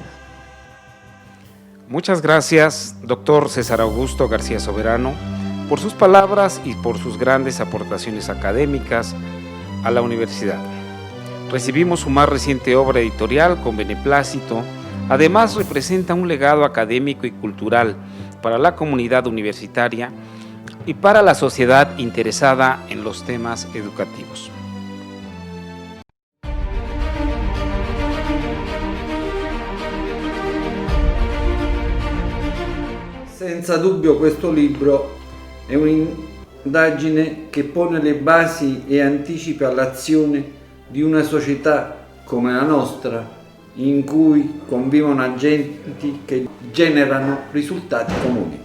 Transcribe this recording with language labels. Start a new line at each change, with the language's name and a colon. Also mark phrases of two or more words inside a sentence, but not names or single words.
Spanish: Muchas gracias, doctor César Augusto García Soberano, por sus palabras y por sus grandes aportaciones académicas a la universidad. Recibimos su más reciente obra editorial con beneplácito. Además, representa un legado académico y cultural para la comunidad universitaria y para la sociedad interesada en los temas educativos.
Italian: Senza dubbio questo libro è un'indagine che pone le basi e anticipa l'azione di una società come la nostra, in cui convivono agenti che generano risultati comuni.